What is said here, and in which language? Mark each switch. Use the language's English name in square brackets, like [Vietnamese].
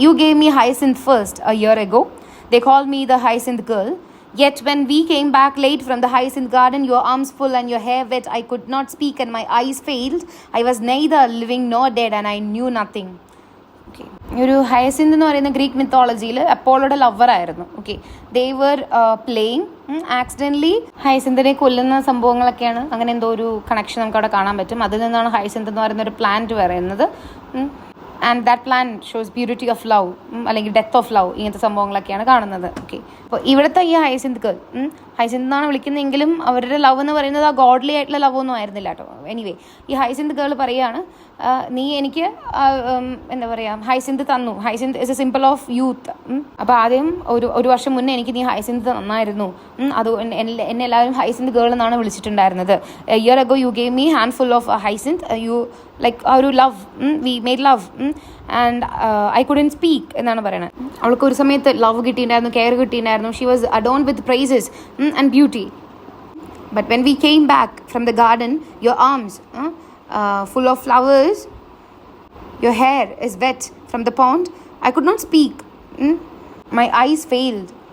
[English] You gave me hyacinth first a year ago, they call me the hyacinth girl. Yet when we came back late from the hyacinth garden, your arms full and your hair wet, I could not speak and my eyes failed. I was neither living nor dead and I knew nothing. [Malayalam] Okay, ഒരു ഹയസിന്ത് എന്ന് പറയുന്ന Greek മിത്തോളജിയിൽ അപ്പോളോയുടെ ലവറായിരുന്നു. Okay, [English] they were playing, [Malayalam] accidentally ഹയസിന്തിനെ കൊല്ലുന്ന സംഭവങ്ങളൊക്കെയാണ്. അങ്ങനെ എന്തോ ഒരു connection നമുക്ക് അവിടെ കാണാൻ പറ്റും. അതിൽ നിന്നാണ് ഹയസിന്ത് എന്ന് പറയുന്ന ഒരു പ്ലാന്റ് പറയുന്നത്. [English] and that plan shows beauty of love അല്ലെങ്കിൽ death of love, [Malayalam] ഇങ്ങനത്തെ സംഭവങ്ങളൊക്കെയാണ് കാണുന്നത്. ഓക്കെ, അപ്പോൾ ഇവിടുത്തെ ഈ ഹയസിന്ത് ഗേൾ, ഹയസിന്ത് എന്നാണ് വിളിക്കുന്നതെങ്കിലും അവരുടെ ലവ് എന്ന് പറയുന്നത് ആ ഗോഡ്ലി ആയിട്ടുള്ള ലവ് ഒന്നും ആയിരുന്നില്ല കേട്ടോ. എനിവേ, ഈ ഹയസിന്ത് ഗേൾ പറയുകയാണ്, നീ എനിക്ക് എന്താ പറയുക ഹയസിന്ത് തന്നു. [English] Hyacinth is a simple of youth. [Malayalam] അപ്പോൾ ആദ്യം ഒരു വർഷം മുന്നേ എനിക്ക് നീ ഹയസിന്ത് തന്നായിരുന്നു. അത് എന്നെ എല്ലാവരും ഹയസിന്ത് ഗേൾ എന്നാണ് വിളിച്ചിട്ടുണ്ടായിരുന്നത്. [English] year ago you gave me hand full of hyacinth, you like ആ ഒരു love, we made love and I couldn't speak [Malayalam] എന്നാണ് പറയുന്നത്. അവൾക്ക് ഒരു സമയത്ത് ലവ് കിട്ടിയിട്ടുണ്ടായിരുന്നു, കെയർ കിട്ടിയിട്ടുണ്ടായിരുന്നു. [English] She was adorn with prizes and beauty. But when we came back from the garden, your arms full of flowers, your hair is wet from the pond, I could not speak, my eyes failed.